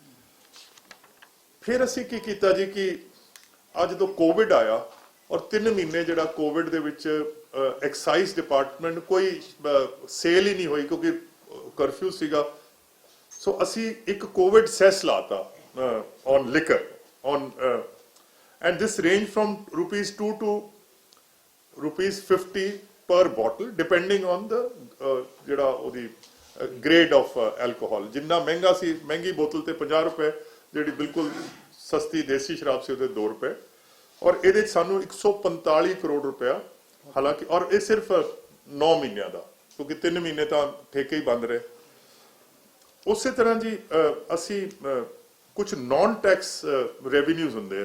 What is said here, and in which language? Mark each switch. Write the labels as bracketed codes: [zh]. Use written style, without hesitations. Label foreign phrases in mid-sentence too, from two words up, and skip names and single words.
[pa] ਫਿਰ ਅਸੀਂ ਕੀ ਕੀਤਾ ਜੀ ਕਿ ਅੱਜ ਜਦੋਂ ਕੋਵਿਡ ਆਇਆ ਔਰ 3 ਮਹੀਨੇ ਜਿਹੜਾ ਕੋਵਿਡ ਦੇ ਵਿੱਚ [en] excise department [pa] ਕੋਈ ਸੇਲ ਹੀ ਨਹੀਂ ਹੋਈ ਕਿਉਂਕਿ ਕਰਫਿਊ ਸੀਗਾ, ਸੋ ਅਸੀਂ ਇੱਕ [en] COVID cess [pa] ਲਾਤਾ [en] on liquor on and this range from ₹2 to ₹50 per bottle depending on the [pa] ਜਿਹੜਾ ਉਹਦੀ [en] grade of alcohol। [pa] ਜਿੰਨਾ ਮਹਿੰਗਾ ਸੀ, ਮਹਿੰਗੀ ਬੋਤਲ ਤੇ ₹50, ਜਿਹੜੀ ਬਿਲਕੁਲ ਸਸਤੀ ਦੇਸੀ ਸ਼ਰਾਬ ਸੀ ਉਹਦੇ ₹2, ਔਰ ਇਹਦੇ ਚ ਸਾਨੂੰ 145 ਕਰੋੜ ਰੁਪਇਆ, ਹਾਲਾਂਕਿ ਔਰ ਇਹ ਸਿਰਫ 9 ਮਹੀਨਿਆਂ ਦਾ, ਕਿਉਂਕਿ 3 ਮਹੀਨੇ ਤਾਂ ਠੇਕੇ ਹੀ ਬੰਦ ਰਹੇ। ਉਸੇ ਤਰ੍ਹਾਂ ਜੀ ਅਸੀਂ ਕੁਝ [en] non tax revenues [pa] ਹੁੰਦੇ ਆ।